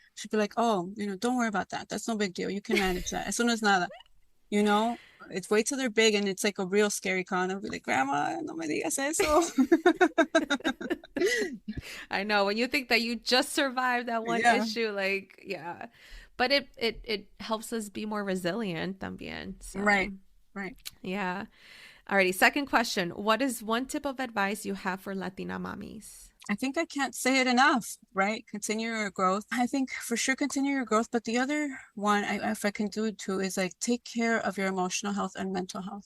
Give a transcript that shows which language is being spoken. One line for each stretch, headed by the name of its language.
English: She'd be like, oh, don't worry about that. That's no big deal. You can manage that.
Spanish: Eso no es nada.
English: It's wait till they're big and it's like a real scary call. And I'll be like, Grandma,
Spanish: no me digas eso.
English: I know, when you think that you just survived that one issue, like, yeah. But it helps us be more resilient
Spanish: también.
English: So, right. Yeah. Alrighty, second question. What is one tip of advice you have for Latina mommies? I think I can't say it enough, right? Continue your growth. I think for sure continue your growth. But the other one, if I can do it too, is like take care of your emotional health and mental health.